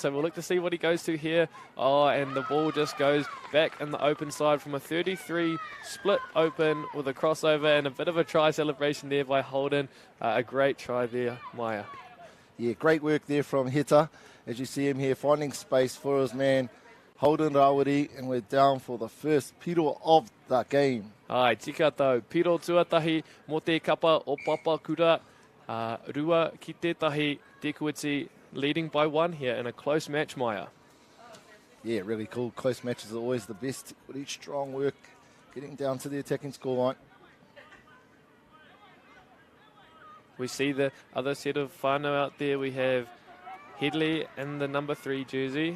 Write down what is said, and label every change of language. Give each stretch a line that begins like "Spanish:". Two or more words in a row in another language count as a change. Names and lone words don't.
English: So we'll look to see what he goes to here. Oh, and the ball just goes back in the open side from a 33 split open with a crossover and a bit of a try celebration there by Holden. A great try there, Maya. Yeah, great work there from Heta. As you see him here, finding space for his man, Holden Rawiri, and we're down for the first piro of the game.
Māori: Ai, tika tau, piro tuatahi mo te kapa o Papakura. Rua ki tētahi,
English: Te Kuiti leading by 1 here in a close match, Maya. Yeah, really cool. Close matches are always the best. With each strong work, getting down to the attacking scoreline. We see the other set of whānau out there. We have Headley in the number 3 jersey.